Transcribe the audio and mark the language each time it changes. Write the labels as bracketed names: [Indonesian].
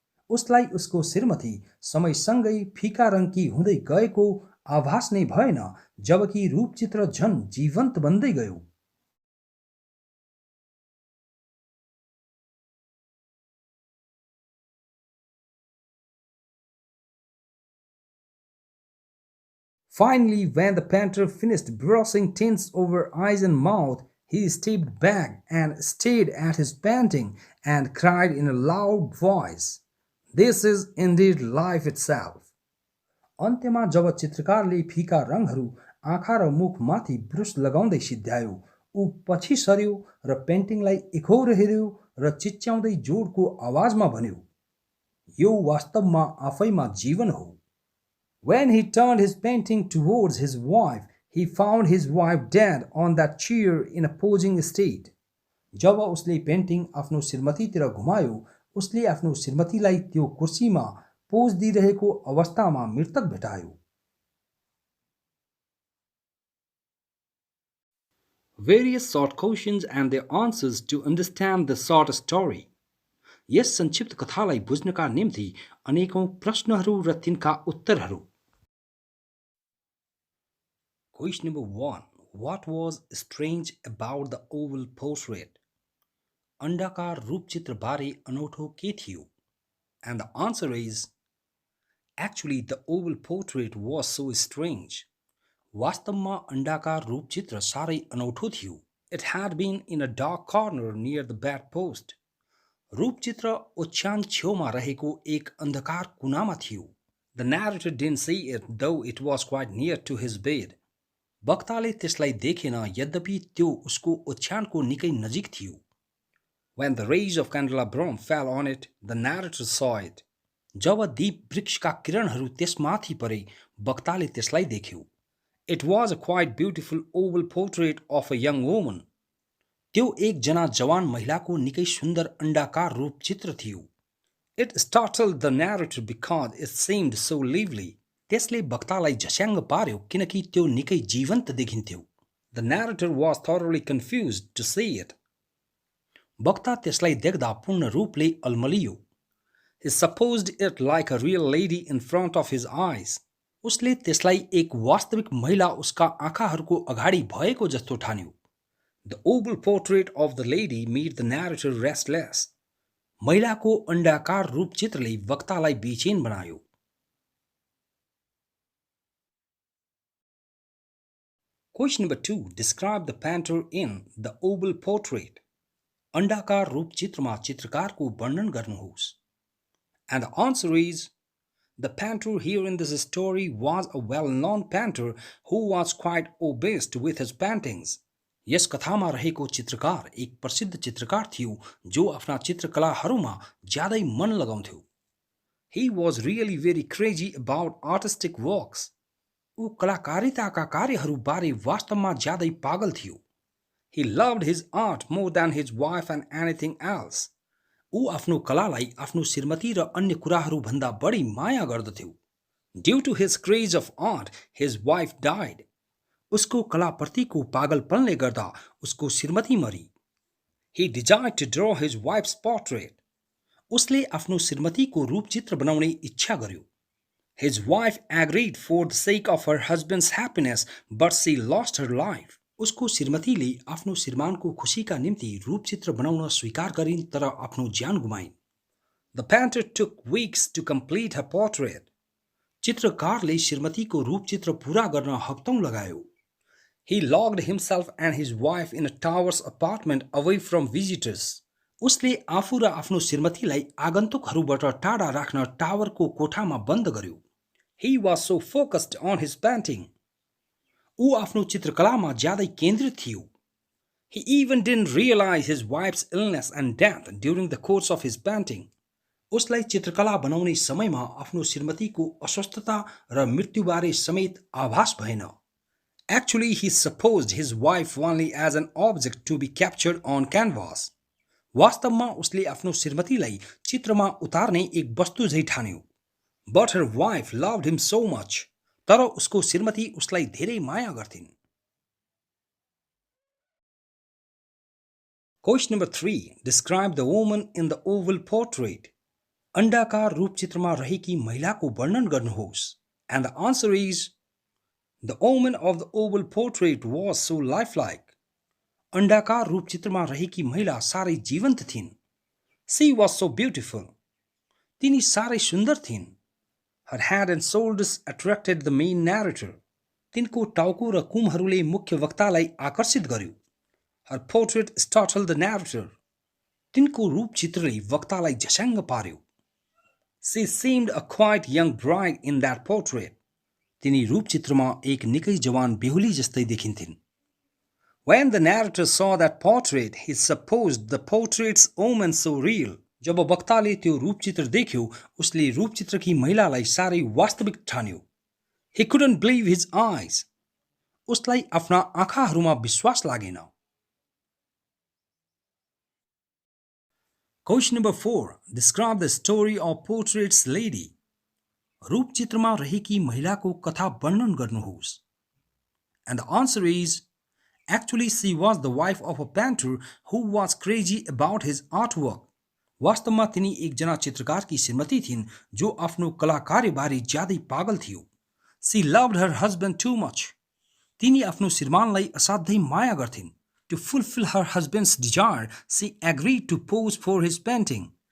[Nepali] उसलाई उसको श्रीमती समयसँगै फिका रङकी हुँदै गएको आभास नै भएन जबकि रूपचित्र झन जीवन्त बन्दै गयो. [English] Finally, when the painter finished brushing tints over eyes and mouth, he stepped back and stared at his painting and cried in a loud voice, "This is indeed life itself." [Nepali] अन्त्यमा जब चित्रकारले फिका रङहरू आँखा र मुखमाथि ब्रस लगाउँदै सिद्ध्यायो, ऊ पछि सर्यो र पेन्टिङलाई एकोहोरो हेर्यो र चिच्याउँदै जोडको आवाजमा भन्यो, "यो वास्तवमा आफैमा जीवन हो." [English] When he turned his painting towards his wife, he found his wife dead on that chair in a posing state. [Nepali] जब उसले पेन्टिङ आफ्नो श्रीमतीतिर घुमायो, उसले आफ्नो श्रीमतीलाई त्यो कुर्सीमा पोज दिइरहेको अवस्थामा मृतक भेटायो. [English] Various short questions and their answers to understand the short story. [Nepali] यस संक्षिप्त कथालाई बुझ्नका निम्ति अनेकौं प्रश्नहरू र तिनका उत्तरहरू. [English] Question number 1. What was strange about the oval portrait? [Nepali] अंडाकार रूपचित्र बारे अनौठो के थियो? [English] And the answer is, actually the oval portrait was so strange. [Nepali] वास्तवमा अंडाकार रूपचित्र साह्रै अनौठो थियो. [English] It had been in a dark corner near the bedpost. [Nepali] रूपचित्र ओछ्यान छेउमा रहेको एक अन्धकार कुनामा थियो. [English] The narrator didn't see it, though it was quite near to his bed. [Nepali] वक्ताले त्यसलाई देखेन यद्यपि त्यो उसको ओछ्यानको निकै नजिक थियो. [English] When the rays of candelabrum fell on it, the narrator saw it. [Nepali] जब दीप वृक्षका किरणहरू त्यसमाथि परे, वक्ताले त्यसलाई देख्यो. [English] It was a quite beautiful oval portrait of a young woman. [Nepali] त्यो एकजना जवान महिलाको निकै सुन्दर अण्डाकार रूपचित्र थियो. [English] It startled the narrator because it seemed so lively. [Nepali] त्यसले वक्तालाई झस्याङ्ग पार्यो किनकि त्यो निकै जीवन्त देखिन्थ्यो. [English] The narrator was thoroughly confused to see it. [Nepali] वक्ता त्यसलाई देख्दा पूर्ण रूपले अल्मलियो. [English] He supposed it like a real lady in front of his eyes. [Nepali] उसले त्यसलाई एक वास्तविक महिला उसका आँखाहरूको अगाडि भएको जस्तो ठान्यो. [English] The oval portrait of the lady made the narrator restless. [Nepali] महिलाको अण्डाकार रूपचित्रले वक्तालाई बेचैन बनायो. [English] Question number 2. Describe the painter in the oval portrait. [Nepali] अण्डाकार रूपचित्रमा चित्रकारको वर्णन गर्नुहोस्. [English] And the answer is, the painter here in this story was a well-known painter who was quite obsessed with his paintings. [Nepali] यस कथामा रहेको चित्रकार एक प्रसिद्ध चित्रकार थियो जो आफ्ना चित्रकलाहरूमा ज्यादै मन लगाउँथ्यो. [English] He was really very crazy about artistic works. [Nepali] ऊ कलाकारिताका कार्यहरू बारे वास्तवमा ज्यादै पागल थियो. [English] He loved his art more than his wife and anything else. [Nepali] ऊ आफ्नो कलालाई आफ्नो श्रीमती र अन्य कुराहरू भन्दा बढी माया गर्दथ्यो. [English] Due to his craze of art, his wife died. [Nepali] उसको कलाप्रतिको पागलपनले गर्दा उसको श्रीमती मरी. [English] He desired to draw his wife's portrait. [Nepali] उसले आफ्नो श्रीमतीको रूपचित्र बनाउने इच्छा गर्यो. [English] His wife agreed for the sake of her husband's happiness, but she lost her life. [Nepali] उसको श्रीमतीले आफ्नो श्रीमानको खुसीका निम्ति रूपचित्र बनाउन स्वीकार गरिन् तर आफ्नो ज्यान गुमाइन्. [English] The painter took weeks to complete her portrait. [Nepali] चित्रकारले श्रीमतीको रूपचित्र पूरा गर्न हप्तौं लगायो. [English] He locked himself and his wife in a tower's apartment away from visitors. [Nepali] उसले आफू र आफ्नो श्रीमतीलाई आगन्तुकहरूबाट टाढा राख्न टावरको कोठामा बन्द गर्यो. [English] He was so focused on his painting. [Nepali] ऊ आफ्नो चित्रकलामा ज्यादै केन्द्रित थियो. [English] He even didn't realize his wife's illness and death during the course of his painting. [Nepali] उसलाई चित्रकला बनाउने समयमा आफ्नो श्रीमतीको अस्वस्थता र मृत्युबारे समेत आभास भएन. [English] Actually, he supposed his wife only as an object to be captured on canvas. [Nepali] वास्तवमा उसले आफ्नो श्रीमतीलाई चित्रमा उतार्ने एक वस्तु झै ठान्यो. [English] But her wife loved him so much. [Nepali] तर उसको श्रीमती उसलाई धेरै माया गर्थिन्. [English] Question number 3. Describe the woman in the oval portrait. [Nepali] अण्डाकार रूपचित्रमा रहेकी महिलाको वर्णन गर्नुहोस्. [English] And the answer is, the woman of the oval portrait was so lifelike. [Nepali] अण्डाकार रूपचित्रमा रहेकी महिला सारै जीवन्त थिइन्. [English] She was so beautiful. [Nepali] तिनी सारै सुन्दर थिइन्. [English] Her head and shoulders attracted the main narrator. [Nepali] तिनको टाउको र कुमहरूले मुख्य वक्तालाई आकर्षित गर्यो. [English] Her portrait startled the narrator. [Nepali] तिनको रूपचित्रले वक्तालाई झस्याङ्ग पार्यो. [English] She seemed a quite young bride in that portrait. [Nepali] तिनी रूपचित्रमा एक निकै जवान बेहुली जस्तै देखिन्थिन्. [English] When the narrator saw that portrait, he supposed the portrait's woman so real. [Nepali] जब वक्ताले त्यो रूपचित्र देख्यो, उसले रूपचित्रकी महिलालाई सारै वास्तविक ठान्यो. [English] He couldn't believe his eyes. [Nepali] उसलाई आफ्ना आँखाहरूमा विश्वास लागेन. [English] Question number 4. Describe the story of portrait's lady. [Nepali] रूपचित्रमा रहेकी महिलाको कथा वर्णन गर्नुहोस्. [English] And the answer is, actually she was the wife of a painter who was crazy about his artwork. [Nepali] वास्तवमा तिनी एकजना चित्रकारकी श्रीमती थिइन् जो आफ्नो कलाकार्यबारे ज्यादै पागल थियो. [English] She loved her husband too much. [Nepali] तिनी आफ्नो श्रीमानलाई असाध्यै माया गर्थिन्. [English] To fulfill her husband's desire, she agreed to pose for his painting.